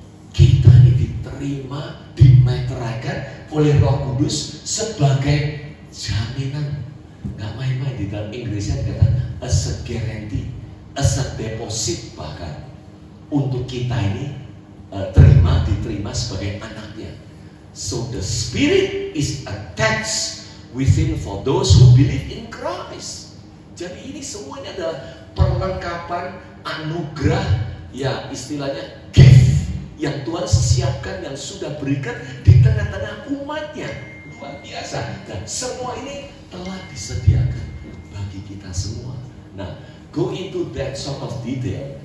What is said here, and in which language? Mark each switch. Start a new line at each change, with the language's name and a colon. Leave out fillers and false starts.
Indonesian: Kita ini diterima, dimeteraikan oleh Roh Kudus sebagai jaminan. Nggak main-main, di dalam Inggrisnya dikatakan
English: as a guarantee, as a deposit
Indonesian: bahkan, untuk kita ini diterima sebagai anaknya.
English: So the Spirit is attached within for those who believe in Christ.
Indonesian: Jadi ini semuanya adalah perlengkapan anugerah, ya istilahnya gift yang Tuhan siapkan, yang sudah berikan di tengah-tengah umatnya. Luar biasa. Dan semua ini telah disediakan bagi kita semua.
English: Nah, go into that sort of detail.